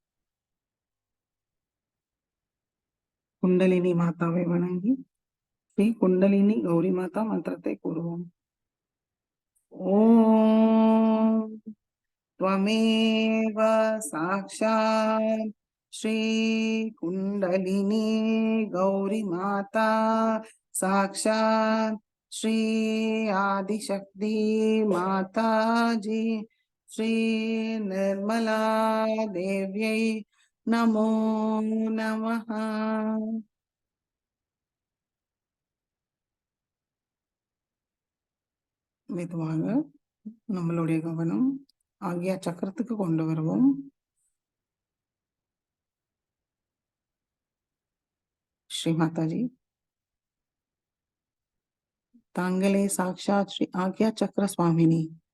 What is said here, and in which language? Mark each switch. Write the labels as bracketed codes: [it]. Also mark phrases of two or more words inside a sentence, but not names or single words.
[ta] குண்டலினி மாதாவை வணங்கி ஸ்ரீ குண்டலினி கௌரி மாதா மந்திரத்தை கூறுவோம். [sa] ஓம் त्वमेव साक्षात् श्री कुंडलिनी गौरी माता साक्षात् श्री आदिशक्ति माता जी श्री निर्मला देव्यै नमो नमः. [ta] மெதுவாக நம்மளுடைய கவனம் ஆகிய சக்கரத்துக்கு கொண்டு வருவோம். ஸ்ரீ மாதாஜி தாங்களே [sa] साक्षात् श्री आज्ञा चक्र स्वामिनी.